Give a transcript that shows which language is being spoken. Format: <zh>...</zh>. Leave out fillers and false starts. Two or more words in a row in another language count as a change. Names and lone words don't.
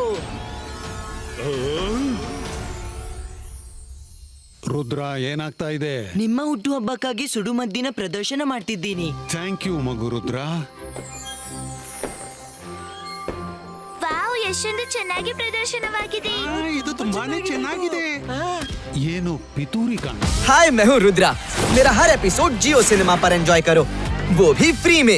<kn>ರುದ್ರ, ಏನಾಗ್ತಾ ಇದೆ? ನಿಮ್ಮ ಹುಟ್ಟುಹಬ್ಬಕ್ಕಾಗಿ ಸುಡುಮದ್ದಿನ ಪ್ರದರ್ಶನ ಮಾಡ್ತಿದ್ದೀನಿ.</kn> <en>thank you</en> <kn>ಮಗು ರುದ್ರ. ವಾವ್, ಎಷ್ಟೊಂದು ಚೆನ್ನಾಗಿ ಪ್ರದರ್ಶನವಾಗಿದೆ. ಇದು ತುಂಬಾನೇ ಚೆನ್ನಾಗಿದೆ. ಏನು ಪಿತೂರಿ ಕಾಣ?</kn> <hi>हाय, मैं हूँ रुद्रा। मेरा हर एपिसोड जियो सिनेमा पर एंजॉय करो, वो भी फ्री में।</hi>